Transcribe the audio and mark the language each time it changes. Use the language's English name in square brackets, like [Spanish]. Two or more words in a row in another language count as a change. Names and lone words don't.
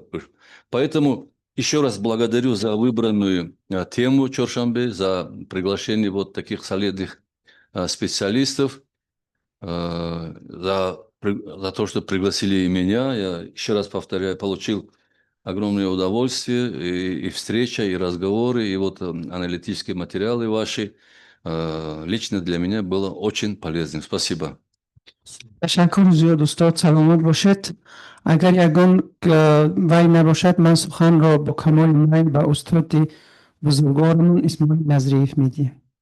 [Russian] Поэтому еще раз благодарю за выбранную тему Чоршамбе, за приглашение вот таких солидных специалистов, за то, что пригласили и меня. Я еще раз повторяю, получил огромное удовольствие и встреча, и разговоры, и вот аналитические материалы ваши. Лично для меня было очень полезным. Спасибо. [Persian] تشکر زیاد استاد، سلامت باشد. اگر یگان وی نباشد من سخن را با کمال میل به استاد بزرگوارمون اسماعیل نظریف میدیم.